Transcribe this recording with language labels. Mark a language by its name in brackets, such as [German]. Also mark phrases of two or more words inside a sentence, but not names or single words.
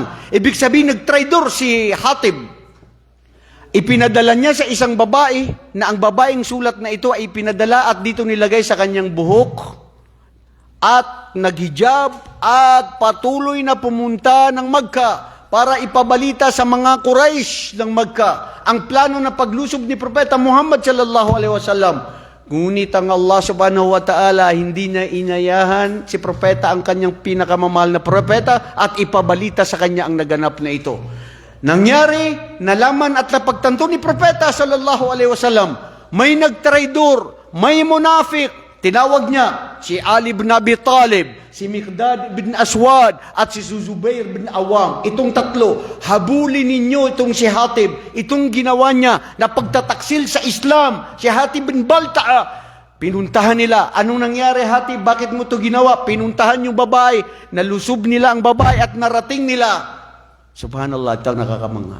[Filipino] Ibig sabihin, nagtraidor si Hatib. Ipinadala niya sa isang babae na ang babaeng sulat na ito ay pinadala at dito nilagay sa kanyang buhok at naghijab at patuloy na pumunta ng Makkah para ipabalita sa mga Quraysh ng Makkah ang plano na paglusob ni Propeta Muhammad [Arabic] صلى الله عليه وسلم. [Filipino] Ngunit ang Allah [Arabic] سبحانه و تعالى [Filipino] hindi na inayahan si propeta, ang kanyang pinakamamahal na propeta, at ipabalita sa kanya ang naganap na ito. Nangyari, nalaman at napagtanto ni propeta [Arabic] صلى الله عليه وسلم, [Filipino] may nagtraidor, may munafik. Tinawag niya si Ali ibn Abi Talib, si Miqdad ibn Aswad, at si Zubair ibn Awam. Itong tatlo, habulin ninyo itong si Hatib. Itong ginawa niya na pagtataksil sa Islam, si Hatib ibn Balta'a. Pinuntahan nila. Anong nangyari, Hatib? Bakit mo ito ginawa? Pinuntahan yung babae. Nalusob nila ang babae at narating nila. Subhanallah, ito nakakamangha.